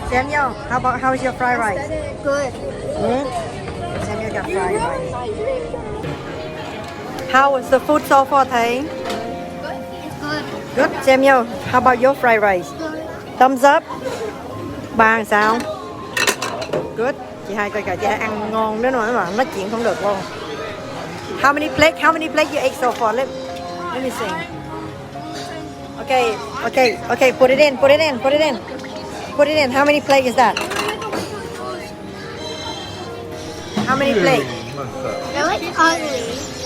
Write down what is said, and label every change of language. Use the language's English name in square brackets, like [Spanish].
[English] Samuel, how's your fried rice? good. Samuel got fried rice. How was the food so far, Thầy? It's good. Good. Samuel, how about your fried rice? Thumbs up. [Vietnamese] Ba làm sao? [English] Good. [Vietnamese] Chị hai coi kìa, chị hai ăn ngon đến nỗi mà nói chuyện không được luôn. [English] How many plates you ate so far? Let me see. Okay. Put it in. Put it in. How many plates is that? How many plates? I like ugly.